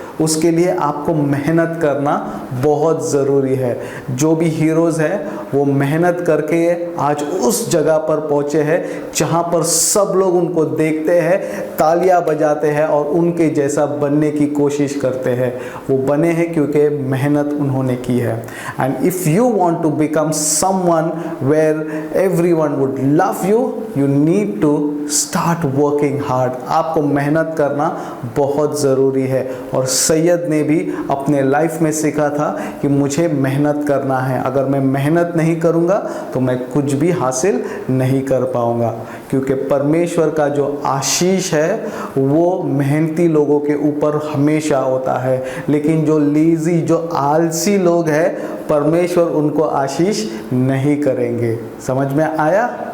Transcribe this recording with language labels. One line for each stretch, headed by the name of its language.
Hindi: उसके लिए आपको मेहनत करना बहुत ज़रूरी है। जो भी हीरोज़ हैं वो मेहनत करके आज उस जगह पर पहुँचे हैं जहाँ पर सब लोग उनको देखते हैं, तालियां बजाते हैं और उनके जैसा बनने की कोशिश करते हैं। वो बने हैं क्योंकि मेहनत उन्होंने की है।
English: And if you want to become someone where everyone would love you, you need to start working hard।
Hindi: आपको मेहनत करना बहुत ज़रूरी है। और सैयद ने भी अपने लाइफ में सीखा था कि मुझे मेहनत करना है, अगर मैं मेहनत नहीं करूँगा तो मैं कुछ भी हासिल नहीं कर पाऊँगा। क्योंकि परमेश्वर का जो आशीष है वो मेहनती लोगों के ऊपर हमेशा होता है, लेकिन जो लेज़ी, जो आलसी लोग हैं, परमेश्वर उनको आशीष नहीं करेंगे। समझ में आया?